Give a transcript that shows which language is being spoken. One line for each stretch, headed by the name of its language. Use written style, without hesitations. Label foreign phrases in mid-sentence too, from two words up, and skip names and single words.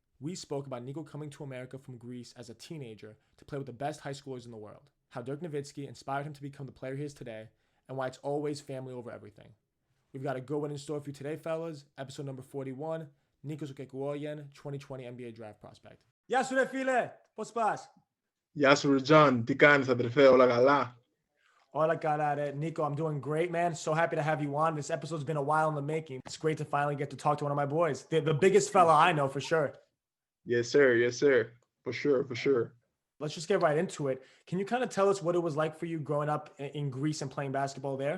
English: We spoke about Niko coming to America from Greece as a teenager to play with the best high schoolers in the world, how Dirk Nowitzki inspired him to become the player he is today, and why it's always family over everything. We've got a good one in store for you today, fellas. Episode number 41, Nikos Okekuoyen, 2020 NBA draft prospect.
Greek: Γεια σου ρε φίλε, πώς πας? Γεια σου ρε John, τι κάνεις αδερφέ, όλα καλά? Όλα καλά ρε.
English: Niko, I'm doing great, man. So happy to have you on. This episode's been a while in the making. It's great to finally get to talk to one of my boys. The biggest fella I know for sure. Yes sir, for sure. Let's just get right into it. Can you kind of tell us what it was like for you growing up in Greece and playing basketball there?